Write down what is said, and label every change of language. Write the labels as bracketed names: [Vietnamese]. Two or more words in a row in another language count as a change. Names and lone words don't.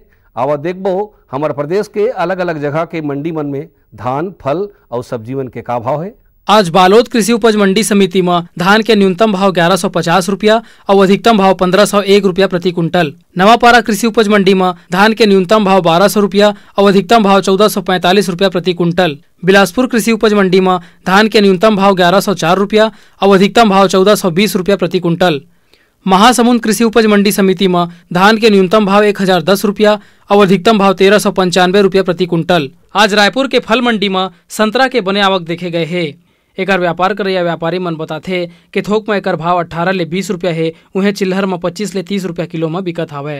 [Chhattisgarhi] आवा देखबो हमारे प्रदेश के अलग अलग जगह के मंडी मन में धान, फल और सब्जी मन के का भाव है। आज बालोद कृषि उपज मंडी समिति में धान के न्यूनतम भाव 1150 रुपया और अधिकतम भाव 1501 रुपया प्रति कुंटल। नवापारा कृषि उपज मंडी में धान के न्यूनतम भाव 1200 रुपया और अधिकतम भाव 1445 रुपया प्रति कुंटल। बिलासपुर कृषि उपज मंडी में धान के न्यूनतम भाव 1104 रुपया और अधिकतम भाव 1420 रुपया प्रति कुंटल। महासमुंद कृषि उपज मंडी समिति में धान के न्यूनतम भाव 1010 रुपया और अधिकतम भाव 1395 रुपया प्रति कुंटल। आज रायपुर के फल मंडी में संतरा के बने आवक देखे गए है। एकर व्यापार करे व्यापारी मन बताथे कि थोक में एकर भाव 18 ले 20 रुपया है, उन्हें चिल्हर में 25 ले 30 रुपया किलो में बिकत हावय।